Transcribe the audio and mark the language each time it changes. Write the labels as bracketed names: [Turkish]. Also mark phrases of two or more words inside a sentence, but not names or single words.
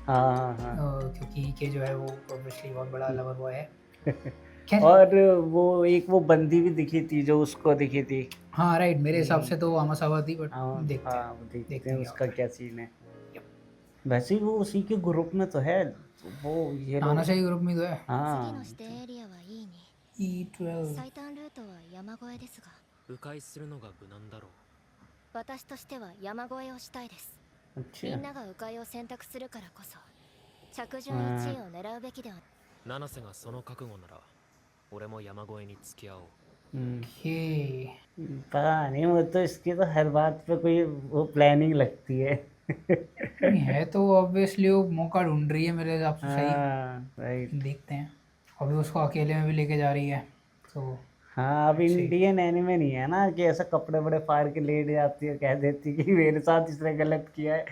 [Hindi] क्योंकि के जो है वो ऑब्वियसली बहुत बड़ा [English] lover boy [Hindi] है। और वो बंदी भी दिखी थी जो उसको दिखी थी। हाँ राइट, मेरे हिसाब से तो आमासावा थी, बट देखते हैं उसका क्या सीन है। वैसे ही वो उसी के ग्रुप में तो है, वो ये नाना से ग्रुप में तो है। हाँ। E12 [Japanese] 最短ルートは山越えですが、迂回するのが無難だろう。私としては山越えをしたいです。みんなが迂回を選択するからこそ着順1位を狙うべきでは。七瀬がその覚悟なら俺も山越えに付き合おう。 [Hindi] पता नहीं, वो तो इसकी तो हर बात पे कोई वो प्लानिंग लगती है। नहीं है तो ऑब्वियसली वो मौका ढूंढ रही है मेरे हिसाब से। सही राइट, देखते हैं। अभी उसको अकेले में भी लेके जा रही है तो। हाँ, अब [English] Indian anime [Hindi] नहीं है ना कि ऐसा कपड़े बड़े फाड़ के लेट जाती है, कह देती कि मेरे साथ इसने गलत किया है।